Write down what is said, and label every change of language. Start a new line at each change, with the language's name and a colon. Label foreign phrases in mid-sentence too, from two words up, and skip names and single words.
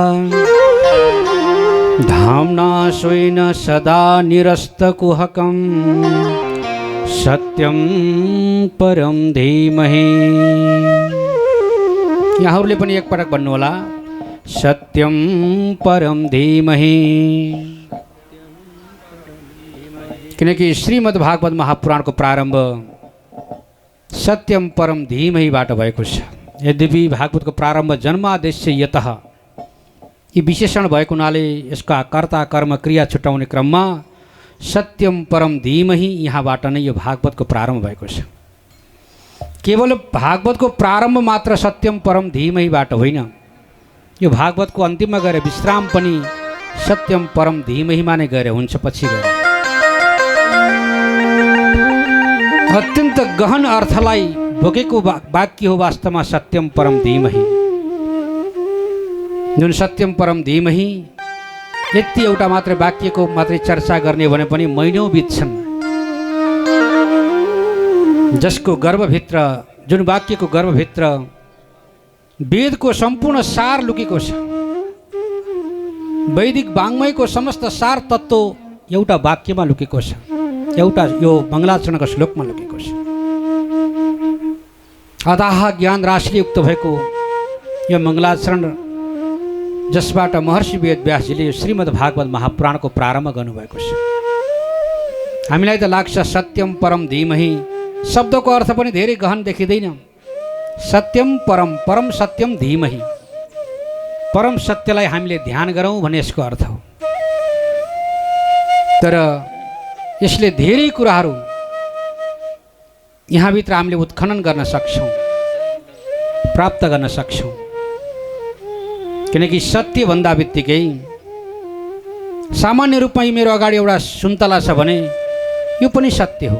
Sanskrit: धाम्ना स्वेन सदा निरस्तकुहकं सत्यं परं धीमहि।
Nepali: यहाँहरूले पनि एकपटक भन्नुहोला
Sanskrit: सत्यं परं धीमहि।
Nepali: किनकि श्रीमद् भागवत महापुराणको प्रारम्भ
Sanskrit: सत्यम परम धीमहिबाट
Nepali: भएको छ। यद्यपि भागवतको प्रारम्भ
Sanskrit: जन्मादेश्य यतः
Nepali: यी विशेषण भएको हुनाले यसका कर्ता कर्म क्रिया छुट्याउने क्रममा
Sanskrit: सत्यम परम धीमहि
Nepali: यहाँबाट नै यो भागवतको प्रारम्भ भएको छ। केवल भागवतको प्रारम्भ मात्र
Sanskrit: सत्यम परम धीमहिबाट
Nepali: होइन, यो भागवतको अन्तिममा गएर विश्राम पनि
Sanskrit: सत्यम परम धीमहिमा
Nepali: नै गएर हुन्छ। पछि गएर अत्यन्त गहन अर्थलाई बोकेको वाक्य हो वास्तवमा
Sanskrit: सत्यम परम धीमहि।
Nepali: जुन
Sanskrit: सत्यम परम धीमहि
Nepali: यति एउटा मात्र वाक्यको मात्रै चर्चा गर्ने भने पनि महिनौँ बित्छन्। जसको गर्भभित्र, जुन वाक्यको गर्भभित्र वेदको सम्पूर्ण सार लुकेको छ, वैदिक वाङ्मयको समस्त सार तत्त्व एउटा वाक्यमा लुकेको छ, एउटा यो मङ्गलाचरणको श्लोकमा लुकेको छ। अथाह ज्ञान राशिले युक्त भएको यो मङ्गलाचरण जसबाट महर्षि वेदव्यासजीले श्रीमद् भागवत महापुराणको प्रारम्भ गर्नुभएको छ। हामीलाई त लाग्छ
Sanskrit: सत्यम परम धीमहि
Nepali: शब्दको अर्थ पनि धेरै गहन देखिँदैन।
Sanskrit: सत्यम परम, परम सत्यम धीमहि,
Nepali: परम सत्यलाई हामीले ध्यान गरौँ भन्ने यसको अर्थ हो। तर यसले धेरै कुराहरू यहाँभित्र हामीले उत्खनन गर्न सक्छौँ, प्राप्त गर्न सक्छौँ। किनकि सत्य भन्दा बित्तिकै सामान्य रूपमा मेरो अगाडि एउटा सुन्तला छ भने यो पनि सत्य हो।